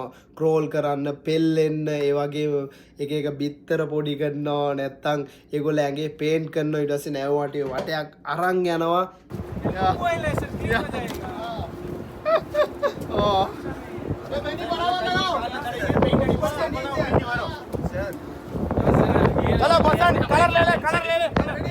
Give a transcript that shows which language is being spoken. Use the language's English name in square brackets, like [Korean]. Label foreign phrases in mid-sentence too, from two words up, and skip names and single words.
[Sinhala] ක්‍රෝල් කරන්න, පෙල්ලෙන්න, ඒ වගේ එක එක බිත්තර පොඩි කරනවා, නැත්තම් ඒගොල්ලෝ ඇඟේ පේන්ට් කරනවා. ඊට පස්සේ නැව වටයක් අරන් යනවා. [Hindi] चलो बसन कलर ले ले कलर ले ले